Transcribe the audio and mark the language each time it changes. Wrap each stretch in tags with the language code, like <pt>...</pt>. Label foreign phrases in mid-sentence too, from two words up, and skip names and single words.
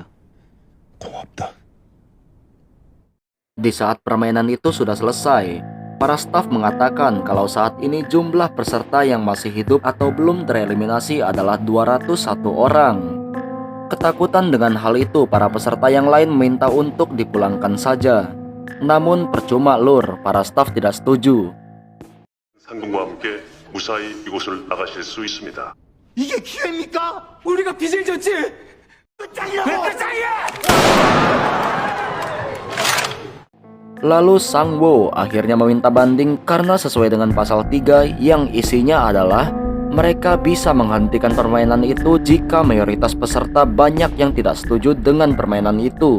<ko>고맙다.</ko> <id>Di saat permainan itu sudah selesai, para staf mengatakan kalau saat ini jumlah peserta yang masih hidup atau belum tereliminasi adalah 201 orang. Ketakutan dengan hal itu, para peserta yang lain meminta untuk dipulangkan saja. Namun percuma lur, para staf tidak setuju.</id> <ko>상금과 함께 무사히 이곳을 나가실 수 있습니다. 이게 기회입니까? 우리가 빚을 졌지? 끝장이라고! 왜 끝장이야!</ko> <id>Lalu Sang Wo akhirnya meminta banding karena sesuai dengan pasal 3 yang isinya adalah mereka bisa menghentikan permainan itu jika mayoritas peserta banyak yang tidak setuju dengan permainan itu.</id>